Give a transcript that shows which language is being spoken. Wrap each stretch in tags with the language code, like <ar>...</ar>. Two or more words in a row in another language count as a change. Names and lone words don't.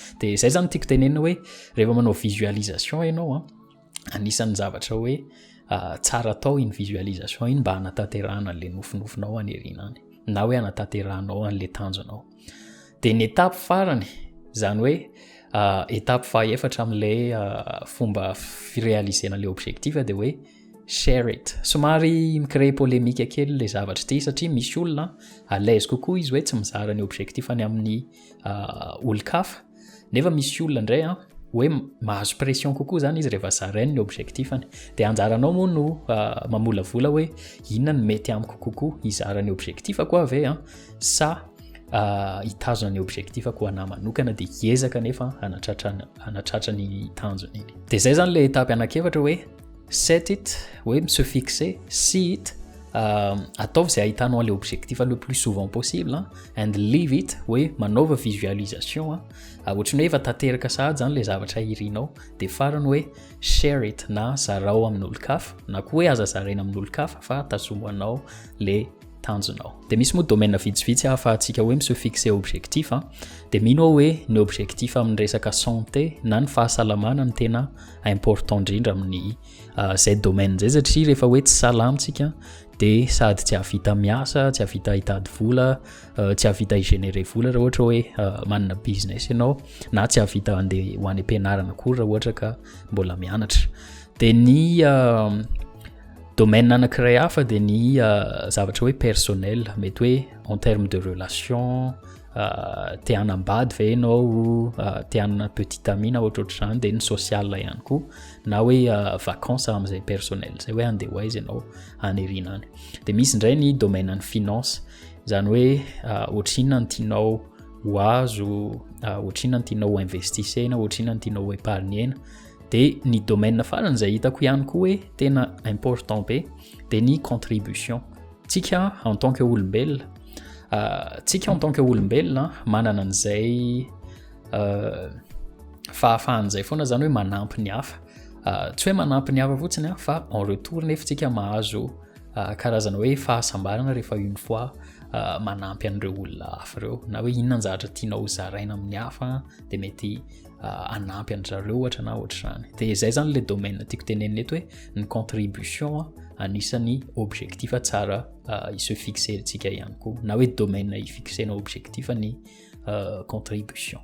<mg>Dia izay zany tiako tenenina hoe rehefa manao visualisation ianao anisan'ny zavatra hoe tsara atao iny visualisation iny mba hanatanterahana an'ilay nofinofinao any aoriana any na hoe hanatanteranao an'ilay tanjonao. Dia ny étape farany zany hoe étape fahaefatra amin'ilay fomba firéalisena ilay objectif dia hoe</mg> <en>share it.</en> <mg>Somary micréer polémique kely le zavatra ity satria misy olona</mg> <fr>à l'aise</fr> <mg>kokoa izy hoe tsy mizara ny objectif any amin'ny olon-kafa, nefa misy olona indray hoe mahazo pression kokoa zany izy rehefa zarainy ny objectifany dia anjaranao moa no mamolavola hoe inona ny mety amiko kokoa, hizara ny objectifako ave sa hitazona ny objectifako anahy manokana dia hiezaka nefa hanatratra ny tanjony iny. Dia zay zany le étape anakiefatra hoe</mg> <en>set it,</en> <mg>hoe</mg> <fr>se fixer,</fr> <en>see it,</en> <mg>ataovy izay ahitanao an'ilay objectif</mg> <fr>le plus souvent possible</fr> <en>and leave it,</en> <mg>hoe manaova visualisation ohatrany hoe efa tanteraka sahady zany le zavatra irinao. Dia farany hoe</mg> <en>share it,</en> <mg>na zarao amin'olon-kafa na koa hoe aza zaraina amin'olon-kafa fa tazomanao le tanjonao. Dia misy moa domaine vitsivitsy ahafahantsika hoe</mg> <fr>se fixer objectif</fr> <mg>dia mino hoe ny objectif amin'ny resaka santé na ny fahasalamana ny tena important indrindra amin'ny zay domaine zay satria rehefa hoe tsy salamtsika dia sady tsy havita miasa, tsy havita hitady vola, tsy havita higénérer vola raha ohatra hoe manana business ianao na tsy havita andeha ho any ampianarana koa raha ohatra ka mbola mianatra. Dia ny domaine anankiray hafa dia ny zavatra hoe personnel, mety hoe</mg> <fr>en terme de relation,</fr> <mg>te hanambady ve ianao, te hanana</mg> <fr>petite amie</fr> <mg>na ohatrohatr'izany, dia ny social ihany koa na hoe vacances amin'izay personnel zay hoe andeha hoaiza ianao any aoriana any. Dia misy indray ny domaine any finance, zany hoe ohatrinona ny tianao ho azo, ohatrinona ny tianao ho investisena, ohatrinona ny tianao ho épargnena. Dia ny domaine farany izay hitako ihany koa hoe tena important be dia ny contribution. Tsika</mg> <fr>en tant que</fr> <mg>olombelona, tsika</mg> <fr>en tant que</fr> <mg>olombelona manana an'izay fahafahan'izay foana zany hoe manampy ny hafa, tsy hoe manampy ny hafa fotsiny fa</mg> <fr>en retour</fr> <mg>nefa tsika mahazo karazana hoe fahasambarana rehefa</mg> <fr>une fois</fr> <mg>manampy an'ireo olona hafa reo, na hoe inona ny zavatra tianao zaraina amin'ny hafa dia mety anampy an'zareo ohatra na ohatr'izany. Dia izay zany le domaine tiako tenenina eto hoe ny contribution anisan'ny objectif tsara</mg> <fr>se fixer</fr> <mg>tsika ihany koa, na hoe domaine ifixena objectif ny contribution.</mg>